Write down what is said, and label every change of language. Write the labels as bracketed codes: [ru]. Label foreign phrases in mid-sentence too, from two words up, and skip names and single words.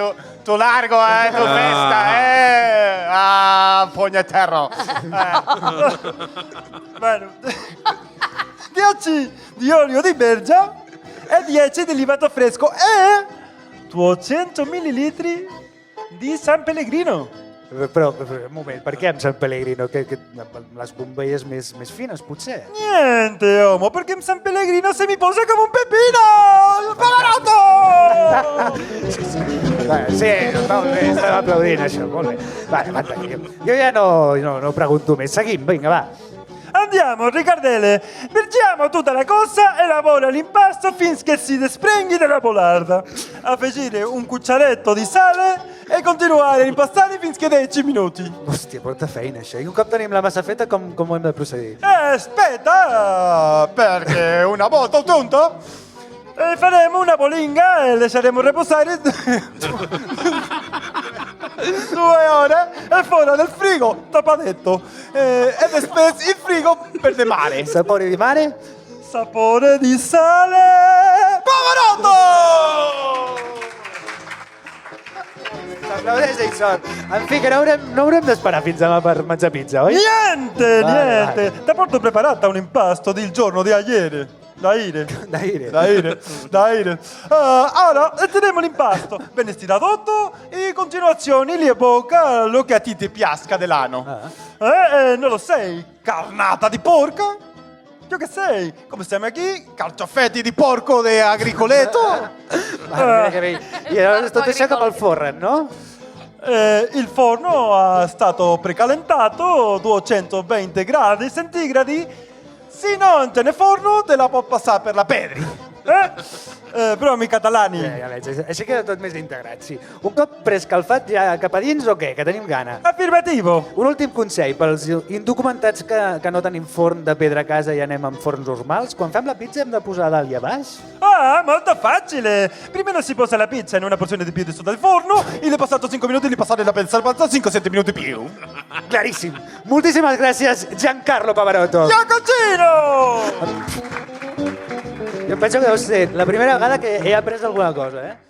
[it] Tu largo, tu festa, fognaterro. Bene. 10 di olio di bergia e 10 di lievito fresco e 200 ml di San Pellegrino. [ca] Però, un moment, per què amb Sant Pellegrino? Que les bombeilles més fines, potser? [it] Niente, uomo, perché in San Pellegrino se mi posa come un pepino! [ca] Sí, molt bé, estem aplaudint això, molt bé. Vale, jo ja no pregunto més. Seguim, vinga, va. [it] Andiamo, Ricardele, vergiamo tutta la cosa e lavora l'impasto finché si desprenghi dalla polarda. Afegire un cucciaretto di sale e continuare a impastare finché 10 minuti. [ca] Hòstia, porta feina, això. I un cop tenim la massa feta, com ho hem de procedir? [it] Aspetta, perché una volta ottunto faremo una bolinga e lasceremo riposare 2 ore e fuori dal frigo, tapadetto. Ed è spesso il frigo per de mare. Sapore di mare? Sapore di sale. Pavarotti! [ca] S'aplaudeix això. En fi, que no haurem d'esperar fins demà per menjar pizza, oi? [it] Niente. [ca] Vale. [it] Ti porto preparata un impasto del giorno di ieri. Da ire. Ora teniamo l'impasto. Ben stiratto e continuazioni li evoca lo che a ti piasca dell'anno. Non lo sai? Carnata di porca? Io che sei? Come stiamo qui? Carciofetti di porco de agricoleto? [ca] Mira que bé. I llavors tot això cap al forn, no? [it] Il forno è stato precalentato 220 gradi centigradi. Se non te ne forno, te la può passare per la pedri. Però mi catalani. [ca] Ja veig, així queda tot més integrat, sí. Un cop preescalfat ja cap a dins o què? Que tenim gana. [it] Affermativo. [ca] Un últim consell pels indocumentats que no tenim forn de pedra a casa i anem amb forns normals. Quan fem la pizza hem de posar dalt i a baix? [it] Molto facile. Primero si posa la pizza in una porzione di piede sotto il forno e le passato 5 minuti, li passate la pensa al panza 5-7 minuti più. [ca] Claríssim. Moltíssimes gràcies, Giancarlo Pavarotti. [it] Giacocino! [ca] Jo penso que deu ser la primera vegada que he après alguna cosa, eh?